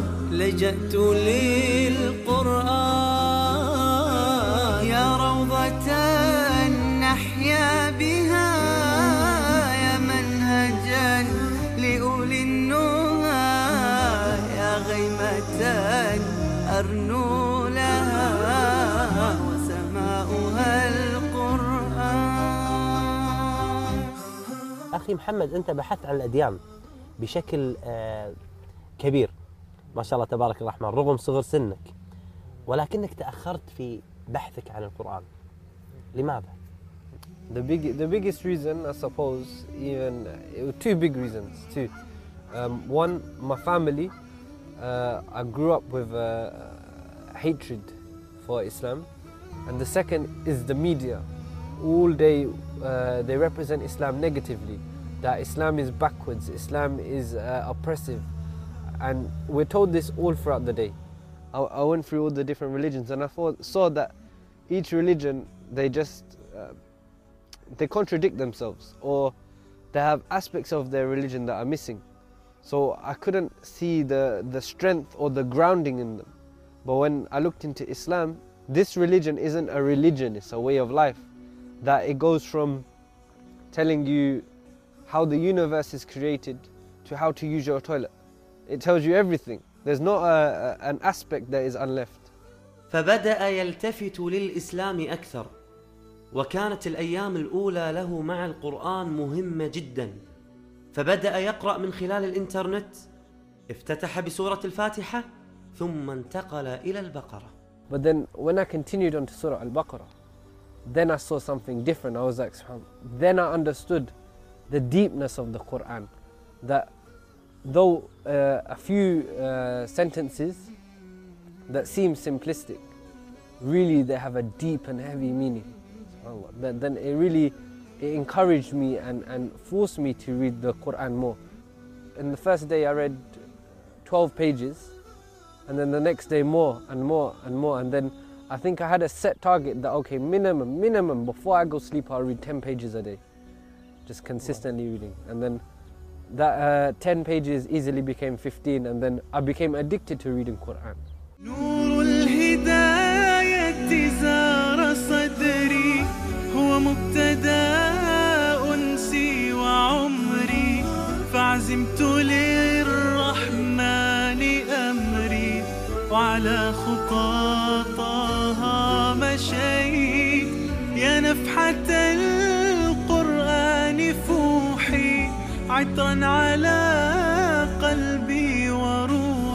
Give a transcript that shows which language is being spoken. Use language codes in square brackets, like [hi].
[ar] لجأت للقرآن يا روضة نحيا بها يا منهجا لأولي النهى يا غيمة أرنو لها وسماؤها القرآن. أخي محمد، أنت بحثت عن الأديان بشكل كبير ما شاء الله تبارك الرحمن، رغم صغر سنك، ولكنك تأخرت في بحثك عن القرآن، لماذا؟ [en] The biggest reason, I suppose, even two big reasons too. One, my family. I grew up with hatred for Islam, and the second is the media. All day they represent Islam negatively, that Islam is backwards, Islam is oppressive. And we're told this all throughout the day. I went through all the different religions, and I saw that each religion, they just they contradict themselves, or they have aspects of their religion that are missing. So I couldn't see the strength or the grounding in them. But when I looked into Islam, this religion isn't a religion, it's a way of life. That it goes from telling you how the universe is created to how to use your toilet. It tells you everything. There's not an aspect that is unleft. [ar] فبدأ يلتفت للإسلام أكثر، وكانت الأيام الأولى له مع القرآن مهمة جدا. فبدأ يقرأ من خلال الإنترنت، افتتح بسورة الفاتحة، ثم انتقل إلى البقرة. [en] But then when I continued on to Surah Al-Baqarah, then I saw something different. I was like, subhanAllah. Then I understood the deepness of the Quran, that though a few sentences that seem simplistic, really they have a deep and heavy meaning. But then it really encouraged me and forced me to read the Quran more. In the first day I read 12 pages, and then the next day more and more and more. And then I think I had a set target that, okay, minimum, before I go sleep, I'll read 10 pages a day, just consistently reading. And then that 10 pages easily became 15, and then I became addicted to reading Quran. [ar] نور الهداية زار صدري هو مبتدا أنسي وعمري فعزمت للرحمن أمري وعلى خطى طه مشي يا نفحة القرآن فوحي عطرا على قلبي وروحي